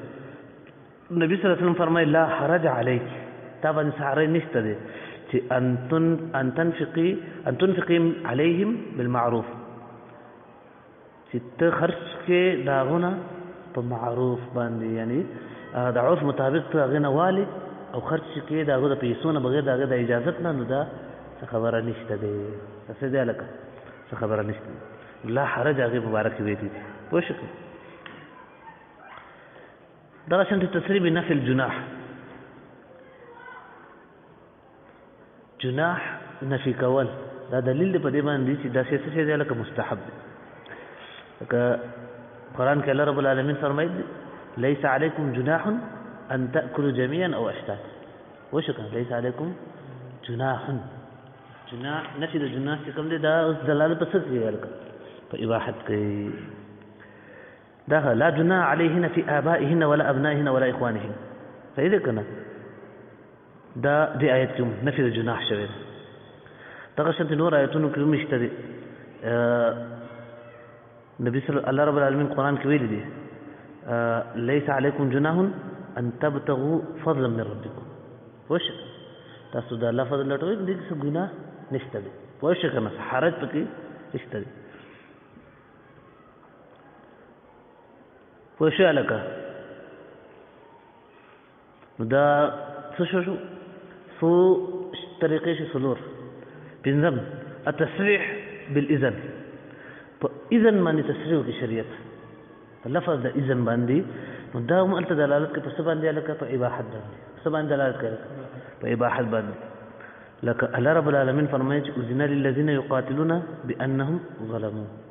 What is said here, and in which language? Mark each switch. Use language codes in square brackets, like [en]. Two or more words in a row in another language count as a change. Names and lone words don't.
[ps] نبي [ar] صلی الله علیه وسلم [ps] فرمایي [ar] لا حرج علیک، [ps] تا باندې څه حرج نشته دی چې [ar] ان تنفقي علیهم بالمعروف، [ps] چې ته خرچ کې د هغو نه په معروف باندې، یعنی د عرف مطابق ته هغې نه والي او خرچ کې د هغو د پیسو نه بغیر د هغې د اجازت نه، نو دا څه خبره نشته دی. څه دی هلکه؟ څه خبره نشته دی. [ar] لا حرج [ps] هغې مبارک ویلي دي. پوه شئ؟ دغه شانتې تصریح [ar] بنفي الجناح. [ps] جناح نفي کول دا دلیل دی په دې باندې چې دا څه شی دی هلکه مستحب دی. لکه قرآن کې الله رب العالمین فرمایي [ar] ليس علیکم جناح ان تأكلوا جميعا او اشتاتا. [ps] وشکه [ar] ليس علیکم جناح. [ps] جناح نفي د جناح چې کوم دی دا اوس دلالت په څه کوي هلکه؟ په اباحت کوي. [ar] دا لا جناح علیهن فی آبائهن ولا ابنائهن ولا اخوانهن. [ps] صحیح ده که نه؟ دا دې آیت کې نفي د جناح شوی دی. دغه شانتې نور آیتونو کې هم شته دي. نبي صلی الله رب العالمین قرآن کې ویلي دي [ar] ليس علیکم جناح ان تبتغوا فضلا من ربکم. [ps] وش تاسو دا لفظ لټوي دې څه ګناه نشته دی پوه شئ که نه حرج پکې نشته دی پوه شئ هلکه نو دا څه شو څو طریقې شي څلور پنځم [ar] التصریح بالاذن [ps] په اذن باندې تصریح وکړي شریعت په لفظ د اذن باندې نو دا هم هلته دلالت کوي په څه باندې هلکه په اباحت باندې په څه باندې دلالت کوي په اباحت باندې لکه الله رب العالمین فرمایي چې [ar] اذن للذین یقاتلون بانهم ظلموا